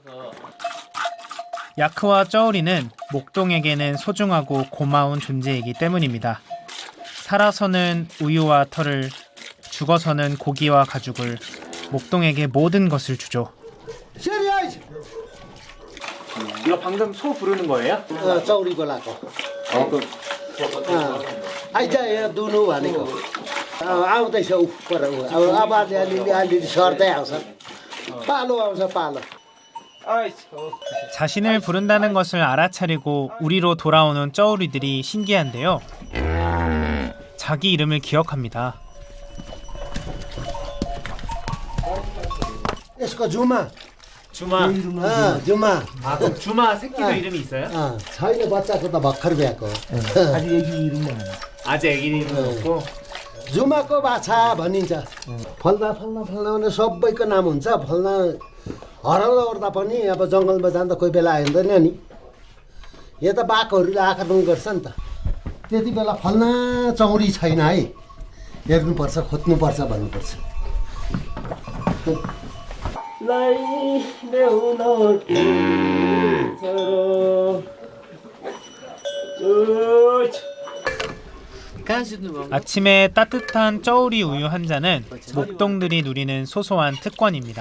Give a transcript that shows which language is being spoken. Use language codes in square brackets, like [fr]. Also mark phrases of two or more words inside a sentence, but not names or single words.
[ko] 야크와 쩌우리는 목동에게는 소중하고 고마운 존재이기 때문입니다. 살아서는 우유와 털을, 죽어서는 고기와 가죽을, 목동에게 모든 것을 주죠. 이거 방금 소 부르는 거예요? [ne] चौरी बोलाको आइज यहाँ दुनु भनेको आउँदैछ उपर अब अलिअलि सर्दै आउँछ पालो आउँछ पालो [ko] 자신을 부른다는 것을 알아차리고 우리로 돌아오는 쩌우리들이 신기한데요. 자기 이름을 기억합니다. [ne] यसको जुमा [ko] 주마. [ne] जुमा [ko] 그럼 주마 새끼도 이름이 있어요? [ne] छैन बच्चाको त भर्खर ब्याएको [ko] 아직 애기 이름은 아직 애기 이름은 없고. [ne] जुमाको बाछा भनिन्छ फल्दा भने सबैको नाम हुन्छ फल्दा हराउँदा ओर्दा पनि अब जङ्गलमा जाँदा कोही बेला आइँदैन नि यहाँ त बाघहरूले आक्रमण गर्छ नि त त्यति बेला फल्ना चौरी छैन है हेर्नुपर्छ खोज्नुपर्छ भन्नुपर्छ [ko] 아침에 따뜻한 쩌우리 우유 한 잔은 목동들이 누리는 소소한 특권입니다.